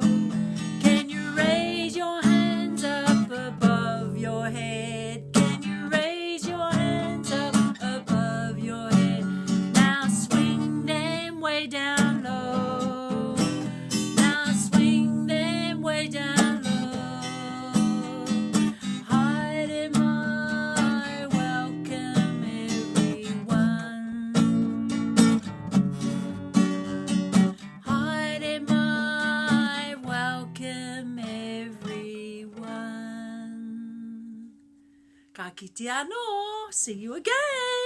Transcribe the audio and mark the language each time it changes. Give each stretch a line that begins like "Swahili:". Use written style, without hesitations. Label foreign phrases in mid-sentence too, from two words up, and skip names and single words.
English: Can you raise your hands up above your head? Can you raise your hands up above your head? Now swing them way down low. Now swing them way down low.
Māori: Haere mai,
English: welcome everyone.
Māori: Haere mai,
English: welcome everyone.
Māori: Ka kite anō.
English: See you again.